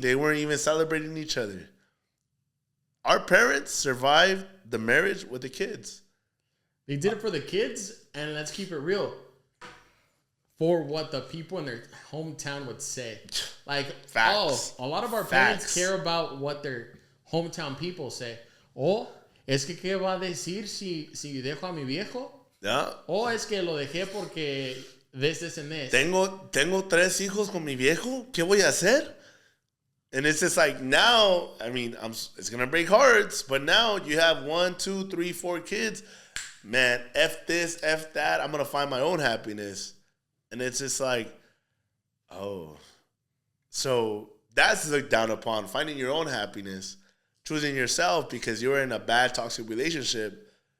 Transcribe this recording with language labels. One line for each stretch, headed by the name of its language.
English: They weren't even celebrating each other. Our parents survived the marriage with the kids. They did it for the kids, and let's keep it real. For what the people in their hometown would say. Like, Facts. A lot of our parents care about what their hometown people say.
Spanish: Es que ¿qué va a decir si dejo a mi viejo?
English: Yeah.
Spanish: Es que lo dejé porque
English: this and this.
Spanish: Tengo 3 hijos con mi viejo. ¿Qué voy a hacer?
English: And it's just like now, I mean, it's going to break hearts, but now you have 1, 2, 3, 4 kids. Man, F this, F that. I'm going to find my own happiness. And it's just like, so that's looked down upon, finding your own happiness, choosing yourself because you're in a bad toxic relationship.